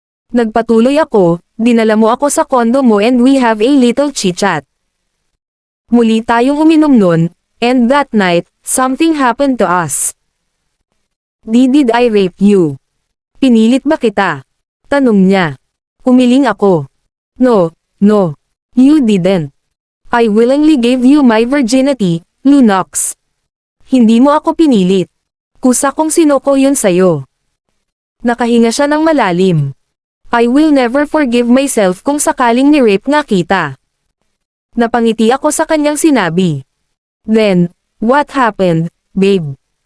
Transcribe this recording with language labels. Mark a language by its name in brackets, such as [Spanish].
[Filipino] Nagpatuloy ako, dinala mo ako sa kondo mo [English] and we have a little chit-chat. [Filipino] Muli tayong uminom nun, [English] and that night, something happened to us. Did I rape you? [Filipino] Pinilit ba kita? Tanong niya. Umiling ako. [English] No, you didn't. I willingly gave you my virginity, Lunox. [Filipino] Hindi mo ako pinilit. Kusa kong sinoko yun sa'yo. Nakahinga siya ng malalim. [English] I will never forgive myself [Filipino] kung sakaling ni-rape nga kita. Napangiti ako sa kanyang sinabi. [English] Then, what happened, babe?